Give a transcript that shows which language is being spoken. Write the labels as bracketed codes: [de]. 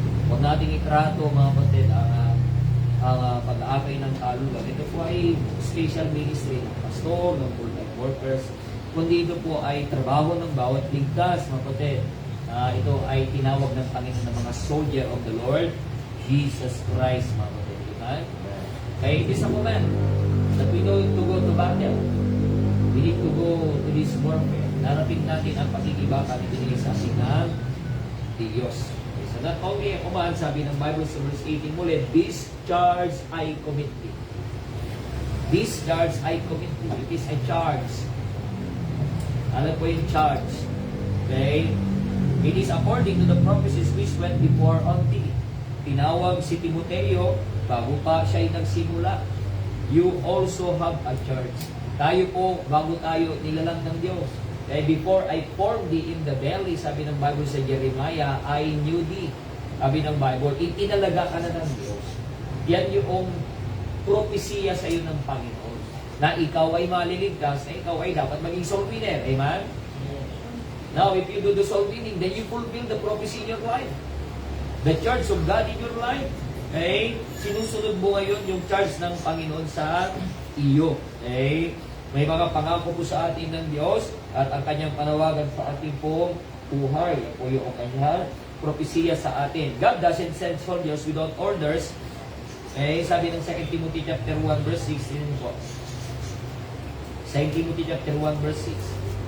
[tl] Huwag nating itrato mga kapatid ang pag-aakay ng kaluluwa. Ito po ay special ministry ng pastor, ng full-time workers. Kundi ito po ay trabaho ng bawat ligtas, mga kapatid. Ito ay tinawag ng Panginoon ng mga [en] soldier of the Lord, [tl] Jesus Christ, mga kapatid. Amen? [en] Kaya it is a moment that we need to go to battle. We need to go to this warfare. [tl] Narapin natin ang pagkikibakan na binigay sa ating ng Diyos. [en] Okay, so not only a command, [tl] sabi ng Bible sa verse 18 muli, [en] this charge I commit thee. This charge I commit thee. It is a charge. [tl] Ano po yung charge? [en] Okay? It is according to the prophecies which went before on thee. [tl] Tinawag si Timoteo, bago pa siya'y nagsimula. [en] You also have a charge. [tl] Tayo po, bago tayo nilalang ng Diyos. [en] Kaya before I formed thee in the belly, [tl] sabi ng Bible sa Jeremiah, [en] I knew thee. [tl] Sabi ng Bible, inalaga ka na ng Diyos. Yan yung propesya sa iyo ng Panginoon. Na ikaw ay maliligtas, na ikaw ay dapat maging soul winner. Amen? [en] Now, if you do the soul winning, then you fulfill the prophecy in your life. The charge of God in your life. Okay? [tl] Sinusunod mo ngayon yung charge ng Panginoon sa iyo. Okay? May mga pangako po sa atin ng Diyos at ang kanyang panawagan sa ating pong buhay. O yung kanyang propesya sa atin. [en] God doesn't send soldiers without orders. [tl] Eh, sabi ng 2 Timothy chapter 1 verse 16 po. [en] 2 Timothy chapter 1 verse 6.